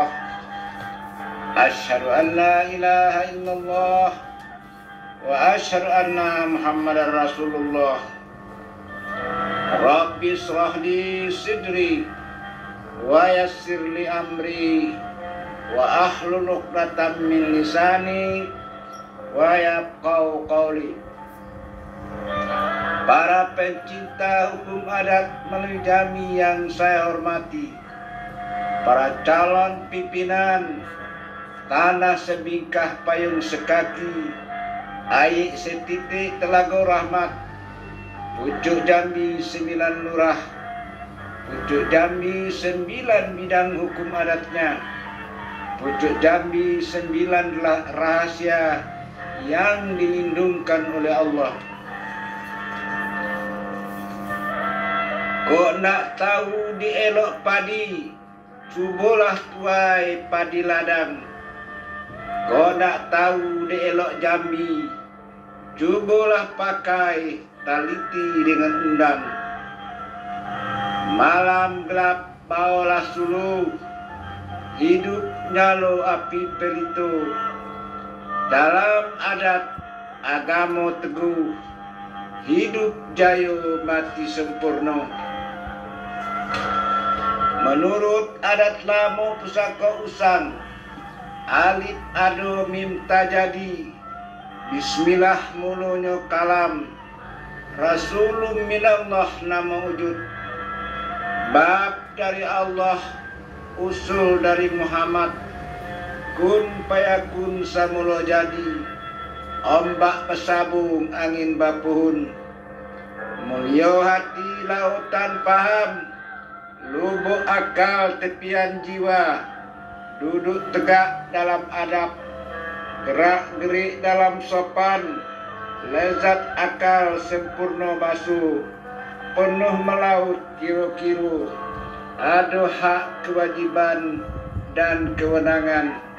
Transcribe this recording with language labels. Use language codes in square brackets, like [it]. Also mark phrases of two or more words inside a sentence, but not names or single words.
[ar] أشهد أن لا إله إلا الله وأشهد أن محمدا رسول الله. رب اشرح لي صدري ويسر لي أمري واحلل عقدة من لساني يفقهوا قولي. [id] Para pencinta hukum adat melalui jami yang saya hormati, para calon pimpinan tanah sebingkah payung sekaki, aik setitik Telaga Rahmat, pucuk Jambi 9 lurah, pucuk Jambi 9 bidang hukum adatnya, pucuk Jambi 9 rahasia yang dilindungkan oleh Allah. [jax] Kok nak tahu dielok padi, cubolah tuai padi ladang. Kok nak tahu dielok Jambi, cubolah pakai taliti dengan undang. Malam gelap bawalah suluh, hidup nyalo api pelito. Dalam adat agama teguh, hidup jayo mati sempurna. Menurut adat lamo pusaka usang, alif ado mim tajadi, bismillah mulunyo kalam, [ar] رسول من الله [jax] nama wujud. Bab dari Allah, usul dari Muhammad, [ar] كن فيكون [jax] samulo jadi, ombak pesabung angin bapuhun. Mulio hati lautan paham, lubuk akal tepian jiwa, duduk tegak dalam adab, gerak gerik dalam sopan, lezat akal sempurna basuh, penuh melaut kiro-kiro, ada hak kewajiban dan kewenangan.